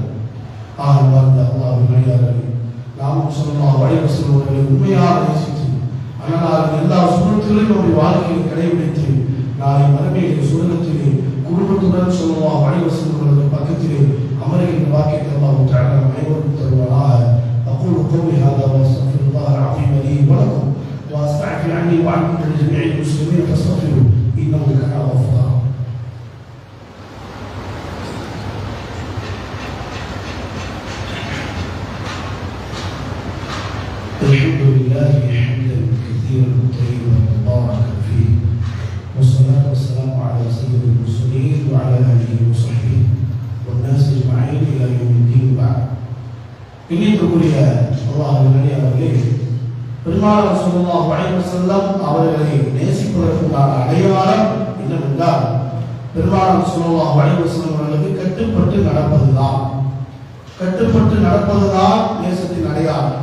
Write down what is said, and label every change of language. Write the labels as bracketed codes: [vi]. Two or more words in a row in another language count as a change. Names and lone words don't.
[ta] வாழ்ந்த அல்லாஹ்வின் அடியார்களே, நாமும் [ar] صلى الله عليه وسلم [ta] அவர்களை உண்மையாக நேசித்து ஆனால் எல்லா சுண்ணத்துகளையும் நம்முடைய வாழ்க்கையில் கடைபிடித்து நாளை மறுமையிலே சுவர்க்கத்திலே குடும்பத்துடன் [ar] صلى الله عليه وسلم [ta] அவர்கள் பக்கத்திலே அமர்கின்ற வாக்கியத்தை [ar] الله تعالى [ta] அனைவருக்கும் தருவானாக. [ar] أقول قولي هذا وأستغفر الله العظيم لي ولكم وأستغفر عني وعنكم جميع المسلمين فاستغفروا إنه كان غفارا. الحمد لله حمدا كثيرا طيبا مباركا فيه والصلاة والسلام على سيد المرسلين وعلى آله وصحبه والناس أجمعين إلى يوم الدين بعد. [ta] இனித்துக்குரிய அல்லாஹ்வின் அடியார்களே, பெருமானார் [ar] صلى الله عليه وسلم [ta] அவர்களை நேசிப்பதற்கான அடையாளம் என்னவென்றால் பெருமானார் [ar] صلى الله عليه وسلم [ta] அவர்களுக்கு கட்டுப்பட்டு நடப்பதுதான். கட்டுப்பட்டு நடப்பதுதான் நேசத்தின் அடையாளம்.